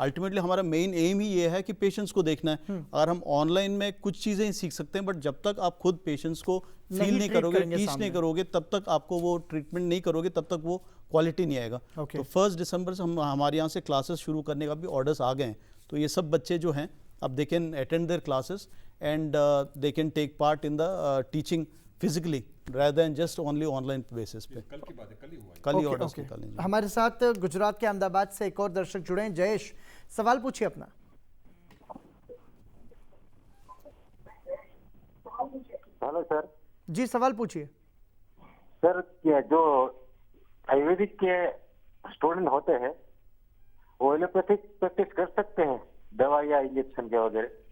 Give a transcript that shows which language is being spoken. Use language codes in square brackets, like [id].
[hi] Ultimately हमारा main M ही ये है कि पेशेंट्स को देखना है। अगर हम ऑनलाइन में कुछ चीज़ें ही सीख सकते हैं, बट जब तक आप खुद पेशेंट्स को फील नहीं करोगे, टीच नहीं करोगे, तब तक आपको वो ट्रीटमेंट नहीं करोगे, तब तक वो क्वालिटी नहीं आएगा। तो 1 दिसंबर से हमारे यहाँ से क्लासेस शुरू करने का भी ऑर्डर्स आ गए हैं। तो ये सब बच्चे जो हैं अब [en] They can attend their classes and they can take part in the teaching physically rather than just only online basis पे। [hi] कल की बात है, कल ही हुआ है। कल ही ऑर्डर्स निकाले। हमारे साथ गुजरात के अहमदाबाद से एक और दर्शक जुड़े हैं, जयेश, सवाल पूछिए अपना। Hello sir. जी, सवाल पूछिए सर। क्या जो आयुर्वेदिक के स्टूडेंट होते हैं वो एलोपैथिक प्रैक्टिस कर सकते हैं, दवा या इंजेक्शन के वगैरह?